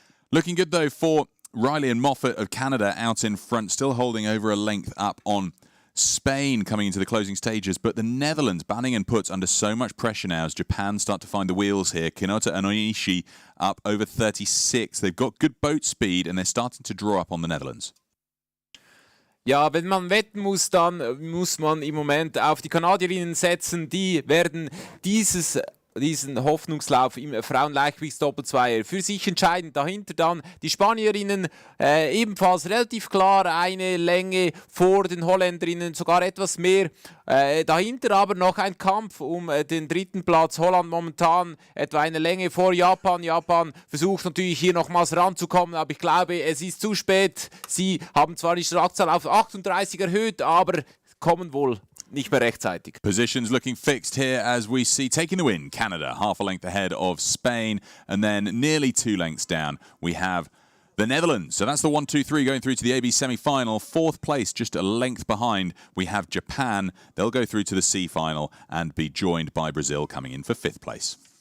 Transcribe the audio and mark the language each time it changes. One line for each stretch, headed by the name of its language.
English: Looking good, though, for Riley and Moffat of Canada out in front, still holding over a length up on Spain coming into the closing stages, but the Netherlands banning and puts under so much pressure now as Japan start to find the wheels here. Kinota and Oishi up over 36. They've got good boat speed and they're starting to draw up on the Netherlands.
German: Ja, wenn man wetten muss, dann muss man im Moment auf die Kanadierinnen setzen. Die werden diesen Hoffnungslauf im Frauenleichtgewichtsdoppelzweier für sich entscheiden. Dahinter dann die Spanierinnen ebenfalls relativ klar eine Länge vor den Holländerinnen, sogar etwas mehr. Dahinter aber noch ein Kampf um den dritten Platz. Holland momentan etwa eine Länge vor Japan. Japan versucht natürlich hier nochmals ranzukommen, aber ich glaube, es ist zu spät. Sie haben zwar die Schlagzahl auf 38 erhöht, aber kommen wohl nicht mehr rechtzeitig.
English: Positions looking fixed here as we see taking the win. Canada half a length ahead of Spain, and then nearly 2 lengths down we have the Netherlands. So that's the 1, 2, 3 going through to the AB semi-final. 4th place, just a length behind, we have Japan. They'll go through to the C final and be joined by Brazil coming in for 5th place.